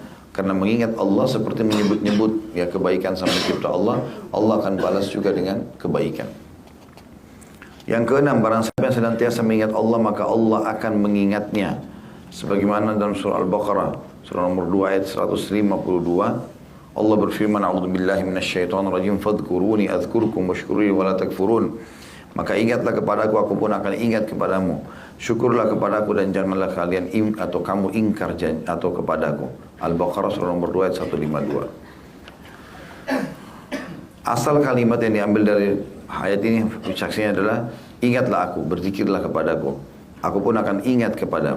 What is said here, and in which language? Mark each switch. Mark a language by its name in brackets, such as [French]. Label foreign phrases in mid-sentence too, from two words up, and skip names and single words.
[Indonesian] Karena mengingat Allah seperti menyebut-nyebut ya kebaikan sama cipta Allah, Allah akan balas juga dengan kebaikan. Yang keenam, barang siapa yang senantiasa mengingat Allah, maka Allah akan mengingatnya. Sebagaimana dalam surah Al-Baqarah, surah nomor 2 ayat 152, Allah berfirman, [Arabic] "أعوذ بالله من الشيطان الرجيم فاذكروني أذكركم واشكروني ولا تكفرون." [Indonesian] Maka ingatlah kepadaku, aku pun akan ingat kepadamu. Syukurlah kepadaku dan janganlah kalian atau kamu ingkar atau kepadaku. Al-Baqarah surah nomor 2 ayat 152. Asal kalimat yang diambil dari ayat ini saksinya adalah, ingatlah aku, berzikirlah kepadaku, aku pun akan ingat kepadamu.